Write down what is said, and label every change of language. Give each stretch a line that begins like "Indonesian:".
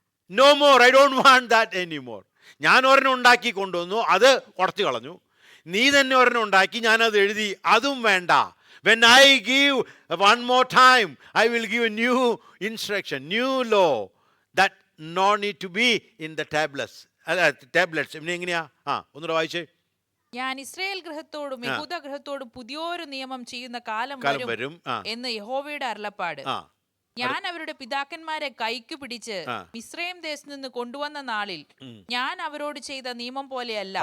English: No more, I don't want that anymore.
Malayalam: ഞാൻ ഒരെണ്ണം ഉണ്ടാക്കി കൊണ്ടുവന്നു, അത് ഉടച്ചു കളഞ്ഞു. നീ തന്നെ ഒരെണ്ണം ഉണ്ടാക്കി, ഞാനത് എഴുതി, അതും വേണ്ട.
English: When I give one more time, I will give a new instruction, new law that no need to be in the tablets.
Malayalam: Tablets എങ്ങനെയാ? ഒന്നുകൂടെ വായിച്ചേ. ഞാൻ ഇസ്രായേൽ ഗൃഹത്തോടും യഹൂദ ഗൃഹത്തോടും പുതിയൊരു നിയമം ചെയ്യുന്ന കാലം വരും എന്ന് യഹോവയുടെ അരുളപ്പാട്. ഞാൻ അവരുടെ പിതാക്കന്മാരെ കൈക്ക് പിടിച്ച് മിസ്രയീം ദേശത്ത് നിന്ന് കൊണ്ടുവന്ന നാളിൽ ഞാൻ അവരോട് ചെയ്ത നിയമം പോലെയല്ല.